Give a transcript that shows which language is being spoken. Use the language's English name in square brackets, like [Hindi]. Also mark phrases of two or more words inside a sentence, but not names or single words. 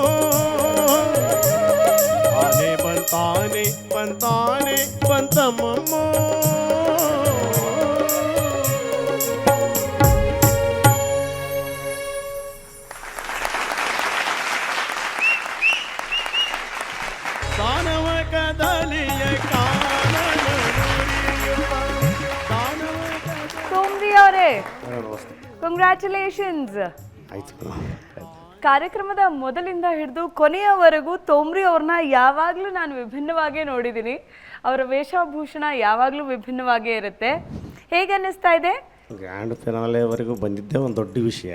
[Kannada] ಆನೆ ಬಂತಾನೆ ಬಂತಾನೆ ಬಂತಮ್ಮಮ್ಮ ದಾನವ ಕದಲಿಯ ಕಾನನ ಮುರಿಯುತ್ತ ದಾನವ ತೋಮ್ರಿ ಅವರೇ, ಕಂಗ್ರ್ಯಾಚುಲೇಷನ್ಸ್. ಆಯ್ತು. ಕಾರ್ಯಕ್ರಮದ ಮೊದಲಿಂದ ಹಿಡಿದು ಕೊನೆಯವರೆಗೂ ತೋಮ್ರಿ ಅವ್ರನ್ನ ಯಾವಾಗಲೂ ನಾನು ವಿಭಿನ್ನವಾಗೇ ನೋಡಿದ್ದೀನಿ. ಅವರ ವೇಷಭೂಷಣ ಯಾವಾಗಲೂ ವಿಭಿನ್ನವಾಗೇ ಇರುತ್ತೆ. ಹೇಗೆ ಅನ್ನಿಸ್ತಾ ಇದೆ? [English] grand finale [Kannada] ಬಂದಿದ್ದೇ ಒಂದು ದೊಡ್ಡ ವಿಷಯ.